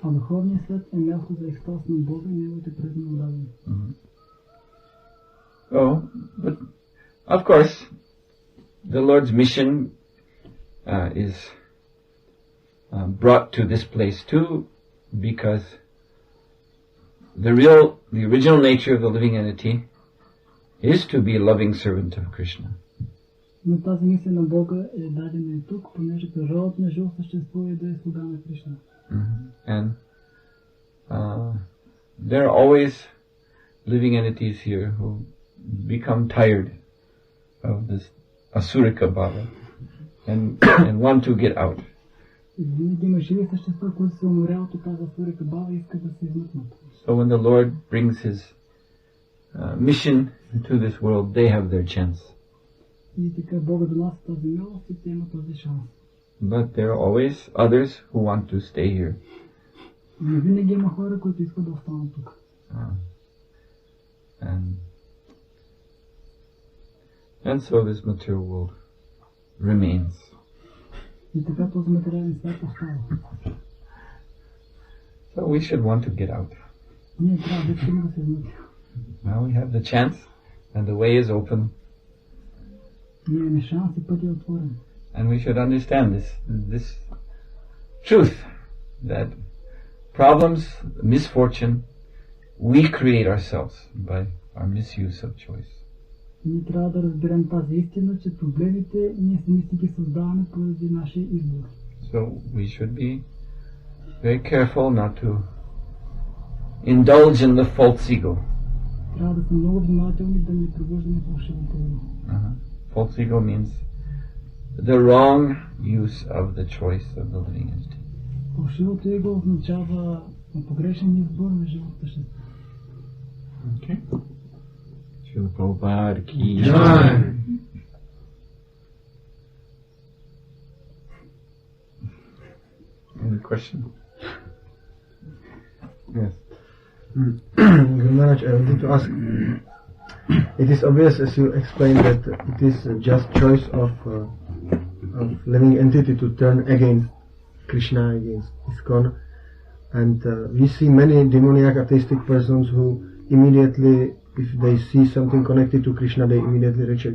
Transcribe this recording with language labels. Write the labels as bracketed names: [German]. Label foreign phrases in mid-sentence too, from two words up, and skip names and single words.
[English] Oh, but of course, the Lord's mission is brought to this place too, because the original nature of the living entity is to be a loving servant of Krishna. [Bulgarian] Но тази мисия на Бога е дадена и тук, понеже природата на живо същество е да е слуга на Кришна. [English] And there are always living entities here who become tired of this [Sanskrit] आसुरिक भाव [English] and want to get out. [Bulgarian] Винаги има живи същества, които се уморяват от тази [Sanskrit] आसुरिक भाव [Bulgarian] и искат да се измъкнат. [English] So when the Lord brings His mission to this world, they have their chance. [Bulgarian] И така Бога донася тази милост и те имат този шанс. [English] But there are always others who want to stay here. [Bulgarian] Но винаги има хора, които искат да останат тук. [English] And so this material world remains. [Bulgarian] И така този материален свят остава. [English] So we should want to get out. [Bulgarian] Ние трябва да искаме да се измъкнем. [English] Now we have the chance and the way is open. [Bulgarian] Ние имаме шанс и път е отворен. [English] And we should understand this truth that problems, misfortune, we create ourselves by our misuse of choice. [Bulgarian] Ние трябва да разберем тази истина, че проблемите ние сами си ги създаваме поради нашия избор. [English] So we should be very careful not to indulge in the false ego. [Bulgarian] Трябва да сме много внимателни да не пробуждаме фалшивото его. [English] False ego means the wrong use of the choice of the living entity. [Bulgarian] Фалшивото его означава погрешен избор на живото същество. [English] Okay. Srila Prabhupada ki Jai. Any question? Yes. Guru Maharaj, I wanted to ask, it is obvious as you explained that it is just choice of living entity to turn against Krishna, against ISKCON, and we see many demoniac atheistic persons who immediately, if they see something connected to Krishna, they immediately reject.